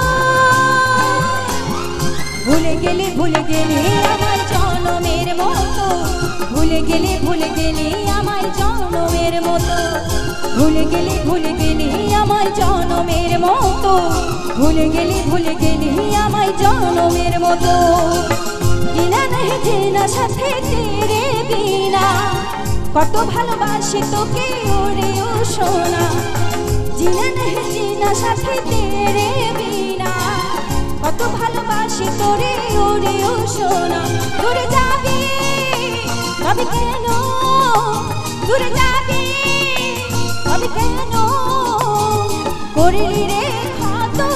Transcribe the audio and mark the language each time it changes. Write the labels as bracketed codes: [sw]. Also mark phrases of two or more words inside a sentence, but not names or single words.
[bn] ভুলে গেলে আমার জনমের মতো, ভুলে গেলে আমার জনমের মতো, ভুলে গেলে আমার জনমের মতো, ভুলে গেলে আমার জনমের মতো। [hi] जीना नहीं जीना साथ तेरे बिना, [bn] কত ভালোবাসি তোকে ওরে ও সোনা। [hi] जीना नहीं जीना साथ तेरे बिना, [bn] কত ভালোবাসি তোরে ওরে ও সোনা। দূরে যাবি তবে কেন, দূরে যাবি তবে কেন, করলি রে খাত।